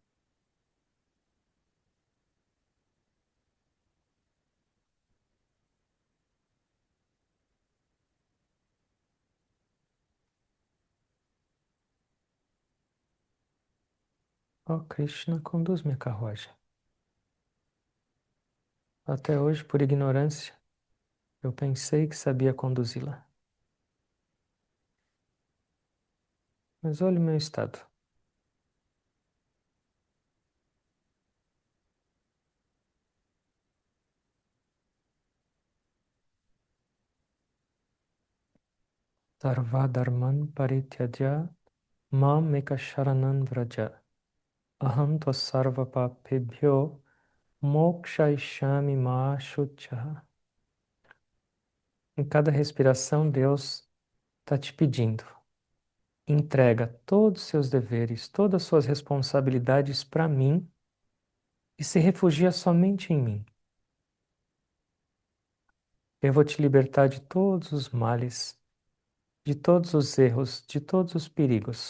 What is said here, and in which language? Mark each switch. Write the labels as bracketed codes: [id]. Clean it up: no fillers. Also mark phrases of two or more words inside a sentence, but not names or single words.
[pt] Ó Krishna, conduz minha carruagem. Até hoje, por ignorância, eu pensei que sabia conduzi-la. Mas olhe o meu estado. [sa] Sarvadharman parityajya mam ekasharanan vraja. Aham sarva papebhyo mokshaishami ma shuchah. [pt] Em cada respiração, Deus está te pedindo. Entrega todos os seus deveres, todas as suas responsabilidades para mim e se refugia somente em mim. Eu vou te libertar de todos os males, de todos os erros, de todos os perigos.